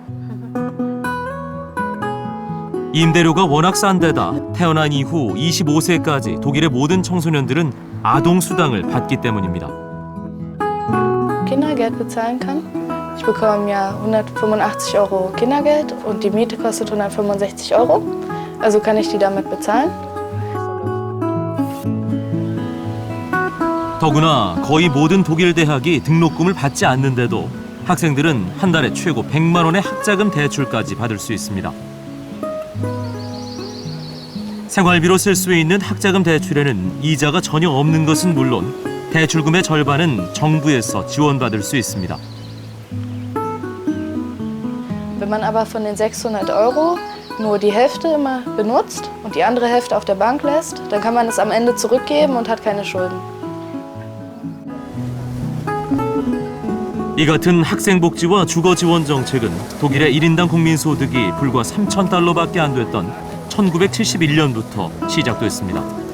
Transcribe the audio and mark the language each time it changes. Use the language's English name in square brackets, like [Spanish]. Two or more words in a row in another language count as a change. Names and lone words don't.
[Korean] 임대료가 워낙 싼 데다 태어난 이후 25세까지 독일의 모든 청소년들은 아동수당을 받기 때문입니다. [German] Kindergeld bezahlen kann. Ich bekomme im Jahr 185 Euro Kindergeld und die Miete kostet 165 Euro. Also kann ich die damit bezahlen. [Korean] 더구나 거의 모든 독일 대학이 등록금을 받지 않는데도 학생들은 한 달에 최고 100만 원의 학자금 대출까지 받을 수 있습니다. 생활비로 쓸 수 있는 학자금 대출에는 이자가 전혀 없는 것은 물론 대출금의 절반은 정부에서 지원받을 수 있습니다. [German] Wenn man aber von den 600 Euro nur die Hälfte immer benutzt und die andere Hälfte auf der Bank lässt, dann kann man es am Ende zurückgeben und hat keine Schulden. [Korean] 이 같은 학생복지와 주거지원 정책은 독일의 1인당 국민소득이 불과 3,000달러밖에 안 됐던 1971년부터 시작됐습니다.